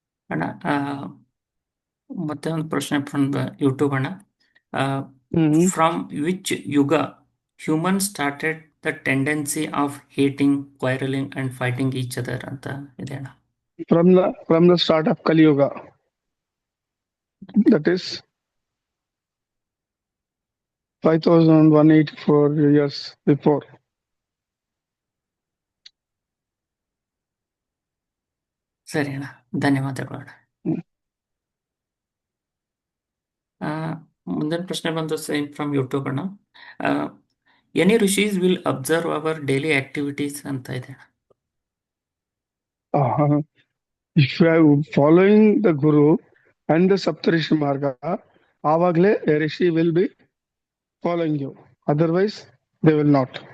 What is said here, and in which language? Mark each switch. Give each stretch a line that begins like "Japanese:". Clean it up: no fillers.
Kannada: ಅಣ್ಣ ಮತ್ತೆ ಒಂದು ಪ್ರಶ್ನೆ
English: from YouTube
Kannada: ಅಣ್ಣ. Mhm.
English: from which ಯುಗ human started the tendency of hating, quarrelling and fighting each other
Kannada: ಅಂತ ಇದೆ ಅಣ್ಣ.
English: From the start of Kali Yuga, that is 5184 years before.
Kannada: ಸರಿ ಅಣ್ಣ, ಧನ್ಯವಾದಗಳು ಅಣ್ಣ. ಹ್ಮ್. ಮುಂದಿನ ಪ್ರಶ್ನೆ ಬಂದು
English: same from YouTube
Kannada: ಅಣ್ಣ.
English: any rishis will observe our daily activities
Kannada: ಅಂತ ಇದೆ ಅಣ್ಣ.
English: If you are following the Guru and the Saptarishi Marga,
Kannada: avagle
English: a rishi will be following you. Otherwise, they will not.